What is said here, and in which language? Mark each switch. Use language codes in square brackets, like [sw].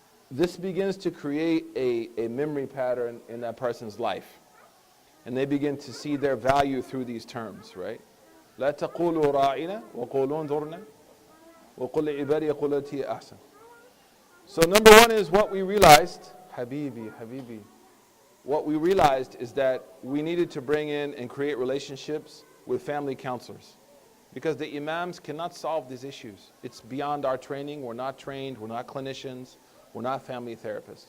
[en] This begins to create a memory pattern in that person's life, and they begin to see their value through these terms, right? [ar] لا تقولوا راعنا وقولوا انظرنا وقل لعبادي يقولوا التي أحسن. [en] So number one is what we realized, Habibi, what we realized is that we needed to bring in and create relationships with family counselors, because the imams cannot solve these issues. It's beyond our training. We're not trained. We're not clinicians. We're not family therapists.